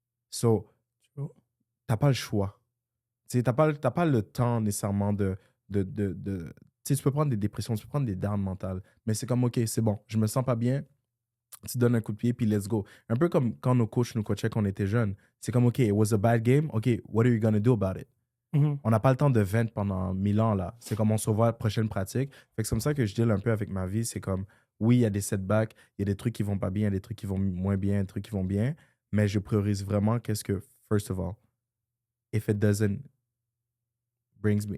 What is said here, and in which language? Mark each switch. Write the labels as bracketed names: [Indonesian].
[French] So, t'as pas le choix. Tu sais, t'as pas le temps nécessairement de tu sais, tu peux prendre des dépressions, tu peux prendre des downs mentales, mais c'est comme, OK, c'est bon, je me sens pas bien, tu donnes un coup de pied, puis [English] let's go. [French] Un peu comme quand nos coachs nous coachaient quand on était jeunes. C'est comme, [English] OK, it was a bad game, OK, what are you gonna do about it? Mhm. [French] On n'a pas le temps de vent pendant 1000 ans, là. C'est comme on se revoit à la prochaine pratique. Fait que c'est comme ça que je deal un peu avec ma vie. C'est comme, oui, il y a des setbacks, il y a des trucs qui vont pas bien, il y a des trucs qui vont moins bien, des trucs qui vont bien, mais je priorise vraiment qu'est-ce que, [English] first of all, if it doesn't brings me...